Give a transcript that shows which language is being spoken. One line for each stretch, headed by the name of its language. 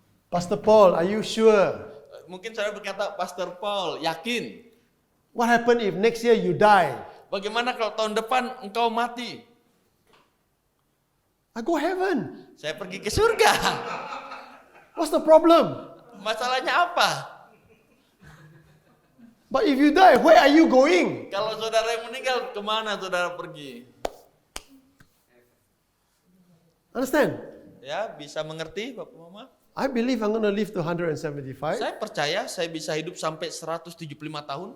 English: Pastor Paul, are you sure?
Indonesian: Mungkin saya berkata, Pastor Paul, yakin?
English: What happened if next year you die?
Indonesian: Bagaimana kalau tahun depan engkau mati?
English: I go heaven.
Indonesian: Saya pergi ke surga.
English: What's the problem?
Indonesian: Masalahnya apa?
English: But if you die, where are you going?
Indonesian: Kalau saudara yang meninggal, kemana saudara pergi?
English: Understand?
Indonesian: Ya, bisa mengerti Bapak Mama?
English: I believe I'm going to live to 175.
Indonesian: Saya percaya saya bisa hidup sampai 175 tahun.